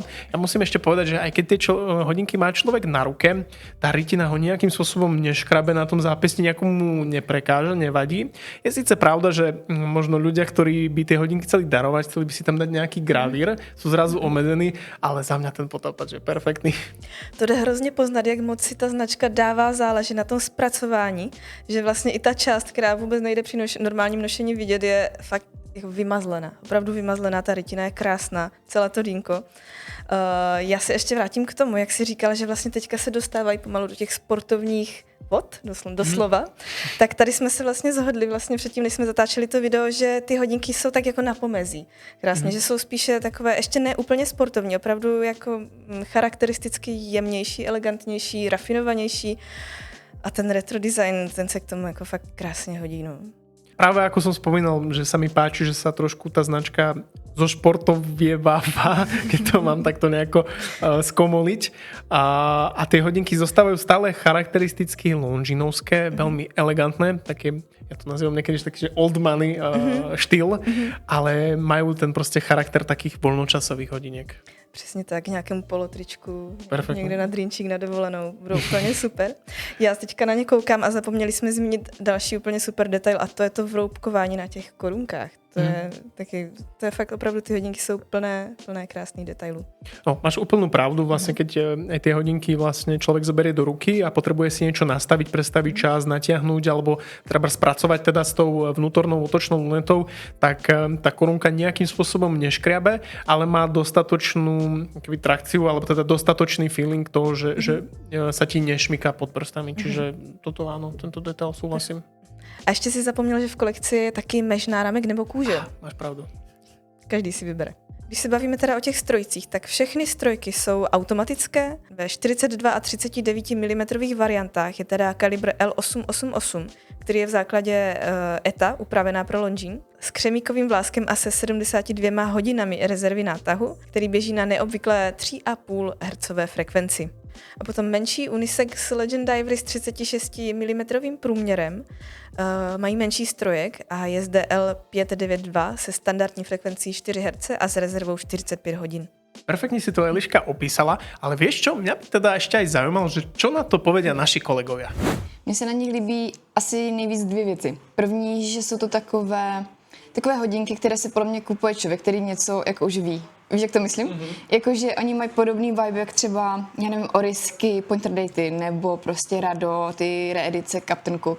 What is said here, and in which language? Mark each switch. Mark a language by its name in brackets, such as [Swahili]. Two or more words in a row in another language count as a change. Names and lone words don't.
[Slovak] Ja musím ešte povedať, že aj keď tie hodinky má človek na ruke, tá rytina ho nejakým spôsobom neškrabe na tom zápesti, nejakomu neprekáža, nevadí. Je síce pravda, že možno ľudia, ktorí by tie hodinky chceli darovať, chceli by si tam dať nejaký gravír, sú zrazu omezení, ale za mňa ten potápač je perfektný. [Czech] To jde hrozně poznat, jak moc si ta značka dává záležet na tom zpracování, že vlastně i ta část, která vůbec nejde při normálním nošení vidět, je fakt jako vymazlená. Opravdu vymazlená, ta rytina je krásná, celé to dýnko. Já se ještě vrátím k tomu, jak jsi říkal, že vlastně teďka se dostávají pomalu do těch sportovních vod, doslova. Tak tady jsme se vlastně zhodli vlastně předtím, než jsme zatáčeli to video, že ty hodinky jsou tak jako na pomezí. Krásně, že jsou spíše takové, ještě ne úplně sportovní, opravdu jako charakteristicky jemnější, elegantnější, rafinovanější. A ten retro design, ten se k tomu jako fakt krásně hodí. No. [Slovak] Práve ako som spomínal, že sa mi páči, že sa trošku tá značka zo športovieváva, keď to mám takto nejako skomoliť. A tie hodinky zostávajú stále charakteristicky longinovské, veľmi elegantné, také, ja to nazývam niekedy taký, že [English] old money [Slovak] štýl, ale majú ten proste charakter takých voľnočasových hodiniek. [Czech] Přesně tak, nějakému polotričku, Perfektně. někde na drinčík, na dovolenou, budou úplně super. Já teďka na ně koukám a zapomněli jsme zmínit další úplně super detail a to je to vroubkování na těch korunkách. To je fakt opravdu, ty hodinky jsou plné krásných detailů. No, [Slovak] máš úplnú pravdu, vlastne keď aj tie hodinky vlastne človek zoberie do ruky a potrebuje si niečo nastaviť, prestaviť čas, natiahnuť alebo treba spracovať teda s tou vnútornou otočnou lunetou, tak tá korunka nejakým spôsobom neškriabe, ale má dostatočnú trakciu alebo teda dostatočný feeling toho, že sa ti nešmyká pod prstami. Čiže toto áno, tento detail súhlasím. [Czech] A ještě si zapomněl, že v kolekci je taky mesh náramek nebo kůže. Máš pravdu. Každý si vybere. Když se bavíme teda o těch strojcích, tak všechny strojky jsou automatické. Ve 42 a 39 mm variantách je teda kalibr L888, který je v základě ETA, upravená pro Longines, s křemíkovým vláskem a se 72 hodinami rezervy nátahu, který běží na neobvyklé 3,5 Hz frekvenci. A potom menší unisex Legend Diver s 36 mm průměrem mají menší strojek a je zde L592 se standardní frekvencí 4 Hz a s rezervou 45 hodin. [Slovak] Perfektne si to Eliška opísala, ale vieš čo, mňa by teda ešte aj zaujímalo, že čo na to povedia naši kolegovia. [Czech] Mně se na nich líbí asi nejvíc dvě věci. První, že jsou to takové hodinky, které si podle mě kupuje člověk, který něco jako už ví. Víš, jak to myslím? Jakože oni mají podobný vibe, jak třeba, já nevím, Orisky, Pointer Datey, nebo prostě Rado, ty reedice Captain Cook.